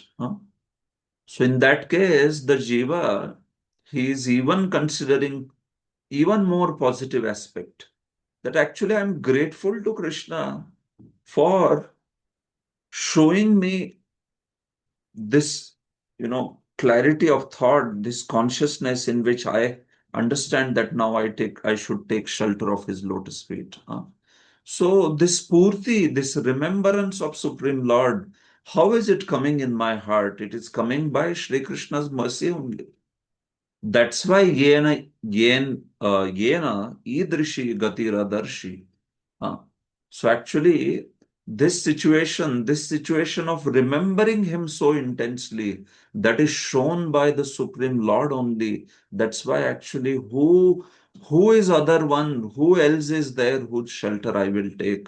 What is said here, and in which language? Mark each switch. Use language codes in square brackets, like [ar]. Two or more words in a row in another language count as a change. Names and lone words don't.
[en] So in that case, the jiva, he is even considering even more positive aspect, that actually I'm grateful to Krishna for showing me this, clarity of thought, this consciousness in which I understand that now I should take shelter of his lotus feet. So this purti, this remembrance of Supreme Lord, how is it coming in my heart? It is coming by Shri Krishna's mercy only. That's why [sa] yena idrishi gatiradarshi. [en] So actually, this situation of remembering him so intensely, that is shown by the Supreme Lord only. That's why actually, who is other one? Who else is there whose shelter I will take?